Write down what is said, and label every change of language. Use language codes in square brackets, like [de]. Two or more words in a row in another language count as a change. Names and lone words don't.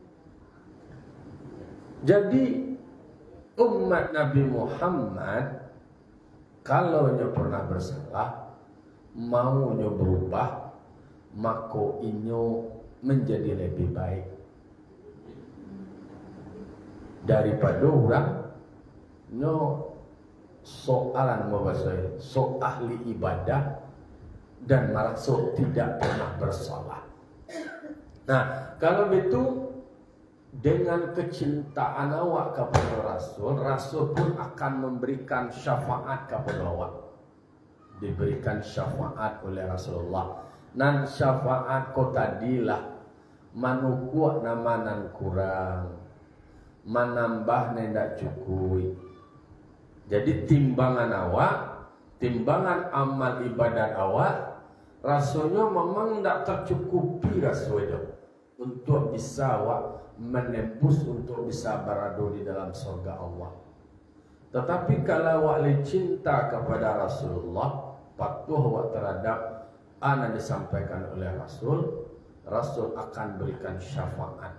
[id] Jadi umat Nabi Muhammad kalau nyo pernah bersalah, mau nyo berubah, maka inyo menjadi lebih baik daripada orang nyo soalan mabasai, so ahli ibadah dan merasa tidak pernah bersalah. Nah, kalau itu dengan kecintaan awak kepada Rasul, Rasul pun akan memberikan syafaat kepada awak. Diberikan syafaat oleh Rasulullah. [min] Nan syafaat ko tadilah manukuak nama nan kurang, manambah nendak cukup. [id] Jadi timbangan awak, timbangan amal ibadat awak, rasanya memang tidak tercukupi rasanya untuk bisa awak menembus, untuk bisa berada di dalam surga Allah. Tetapi kalau awak cinta kepada Rasulullah, patuh awak terhadap apa yang disampaikan oleh Rasul, Rasul akan berikan syafaat.